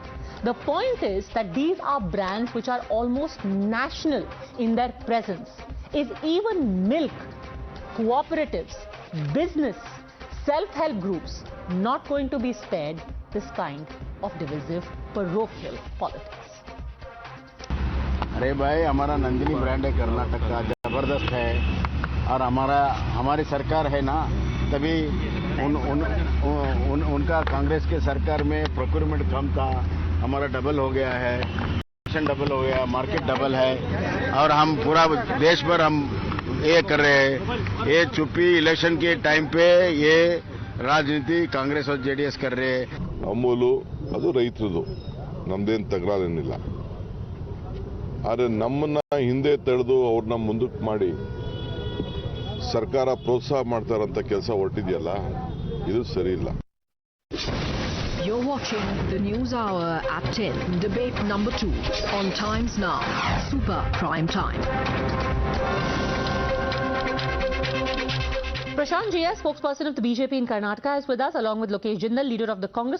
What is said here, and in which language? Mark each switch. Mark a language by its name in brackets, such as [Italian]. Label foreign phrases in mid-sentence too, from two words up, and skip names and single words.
[English] The point is that these are brands which are almost national in their presence. Is even milk, cooperatives, business, self-help groups not going to be spared this kind of divisive, parochial politics? [Hindi] अरे भाई, हमारा नंदिनी ब्रांड है कर्नाटक का, जबरदस्त है और हमारी सरकार है ना, तभी उनका कांग्रेस के सरकार में प्रोक्योरमेंट कम था, हमारा डबल हो गया है, डबल हो गया, [English] market double [Hindi] है और हम पूरा देश भर हम ये कर रहे हैं। ये चुप्पी इलेक्शन के टाइम पे ये राजनीति कांग्रेस और जेडीएस कर रहे हैं। [Kannada] ಅಮೂಲು ಅದು ರೈತರದು, ನಮ್ದೇನು ತಕರಾರೇನಿಲ್ಲ. ಆದರೆ ನಮ್ಮನ್ನ ಹಿಂದೆ ತಡೆದು ಅವ್ರನ್ನ ಮುಂದಕ್ಕೆ ಮಾಡಿ ಸರ್ಕಾರ ಪ್ರೋತ್ಸಾಹ ಮಾಡ್ತಾರಂತ ಕೆಲಸ ಹೊರಟಿದೆಯಲ್ಲ, ಇದು ಸರಿ ಇಲ್ಲ. [English] You're watching the News Hour at 10, debate number 2 on Times Now, Super Prime Time. Prashant GS, spokesperson of the BJP in Karnataka, is with us along with Lokesh Jindal, leader of the Congress.